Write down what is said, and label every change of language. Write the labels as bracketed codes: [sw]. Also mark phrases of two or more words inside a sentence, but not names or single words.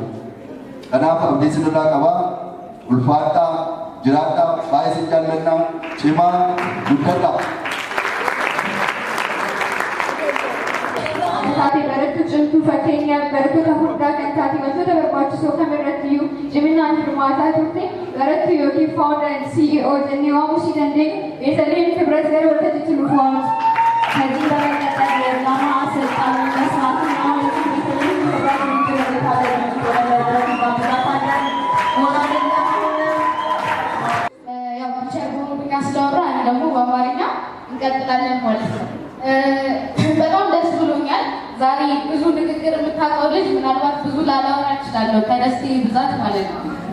[om] Kanaaf abdii sinirraa qabaa ulfaadhaa jiraadhaa baay'ee sin jaallannaa cimaa guddadhaa. Taatee barattuu cimtuu fakkeenyaaf barattoota hundaa kan taate wantoota barbaachisoo kamirrattiyyuu ciminaan hirmaataa turte barattuu yookiin [en] founder and CEO [om] jennee waamuu dandeenya. Beetaliin Kibረት gara waltajjiitti nuuf waamuti. [am] ከዚህ በመቀጠል የድራማ አሰልጣኝ መስራትና ቤተልሔም ክብረት እንዲረታለች ወደመድረክ ማብዛታለን ሞራልና ያው ቲቸር በኦሮምኛ ስለወራ እኔ ደግሞ በአማርኛ እንቀጥላለን ማለት ነው። በጣም ደስ ብሎኛል። ዛሬ ብዙ ንግግር የምታውቀው ልጅ ምናልባት ብዙ ላላወራ እችላለሁ ከደስቴ ብዛት ማለት ነው።